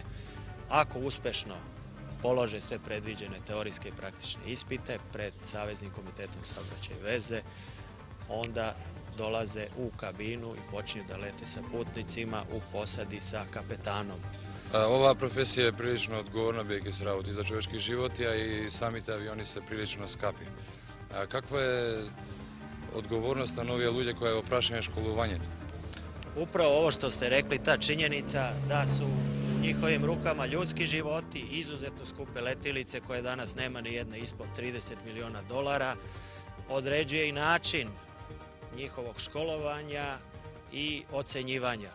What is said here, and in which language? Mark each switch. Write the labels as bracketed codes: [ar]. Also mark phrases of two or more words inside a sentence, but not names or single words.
[sr] Ako uspešno polože sve predviđene teorijske i praktične ispite pred Saveznim komitetom saobraćaja i veze, onda dolaze u kabinu i počinju da lete sa putnicima u posadi sa kapetanom. [mk] Ova професија е прилично одговорна, бидејќи се работи за човечки животи, а и самите авиони се прилично скапи. Каква е одговорноста на овие луѓе која е во прашање школувањето? [sr] Upravo ovo što ste rekli, ta činjenica da su u njihovim rukama ljudski životi, izuzetno skupe letilice koje danas nema ni jedna ispod 30 miliona dolara, određuje i način njihovog školovanja i ocenjivanja.